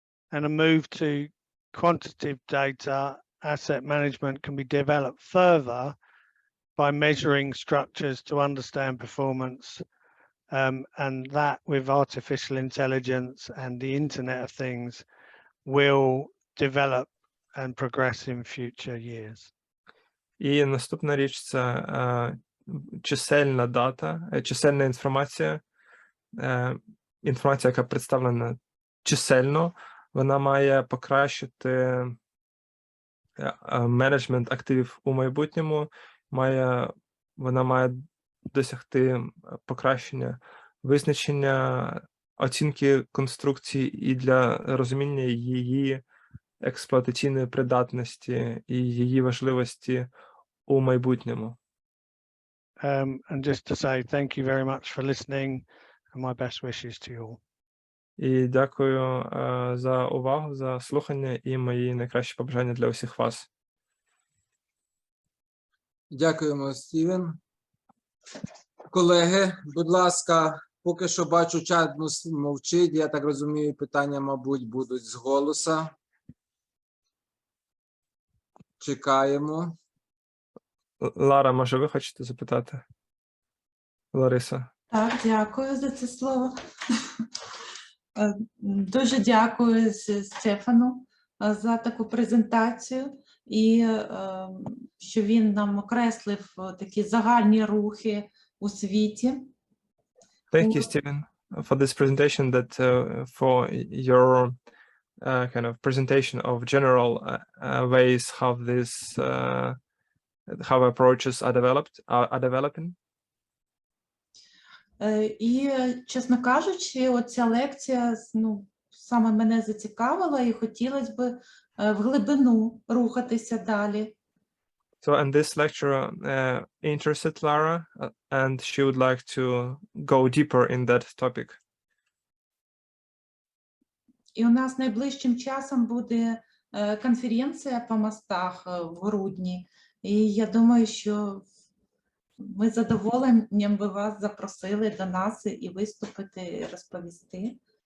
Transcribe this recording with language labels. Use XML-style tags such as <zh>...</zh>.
<en>And a move to quantitative data asset management can be developed further by measuring structures to understand performance, and that with artificial intelligence and the Internet of Things will develop and progress in future years.</en> <uk>І наступна річ – це чисельна дата, чисельна інформація, інформація, яка представлена чисельно, вона має покращити менеджмент активів у майбутньому, вона має досягти покращення визначення, оцінки конструкції і для розуміння її експлуатаційної придатності і її важливості у майбутньому.</uk> <en>And just to say thank you very much for listening and my best wishes to you all.</en> <uk>І дякую за увагу, за слухання і мої найкращі побажання для усіх вас. Дякуємо, Стівен. Колеги, будь ласка, поки що бачу, чат мовчить. Я так розумію, питання, мабуть, будуть з голоса. Чекаємо. Лара, може, ви хочете запитати? Лариса. Так, дякую за це слово. Дуже дякую Стефану за таку презентацію і що він нам окреслив такі загальні рухи у світі.</uk> <en>Thank you, Stephen, for this presentation, that for your kind of presentation of general ways how this how approaches are developing.</en> <uk>І, чесно кажучи, оця лекція, саме мене зацікавила і хотілося б в глибину рухатися далі.</uk> <en>So, and this lecture interested Lara, and she would like to go deeper in that topic.</en> <uk>І у нас найближчим часом буде конференція по мостах в грудні. І я думаю, що ми з задоволенням би вас запросили до нас і виступити, і розповісти.</uk>